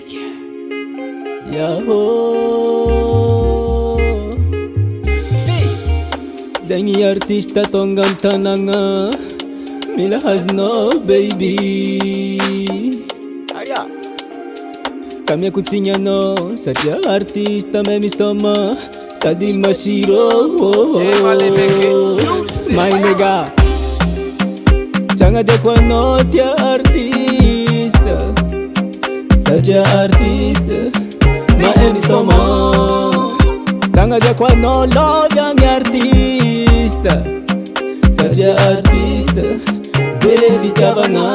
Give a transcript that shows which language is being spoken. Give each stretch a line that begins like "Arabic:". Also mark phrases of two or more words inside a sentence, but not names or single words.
Malagasy: Yaho Zagny artista tonga am'tanagna mila hazonao baby. Samiako tsigninanao satria artista me misoma sady masiro.
English: My nigga
Malagasy: Tsagnadeko anao tia artista satria artista mahay misoma. Tsagnadeko anao lovy amy artista satria artista be fitiavagna.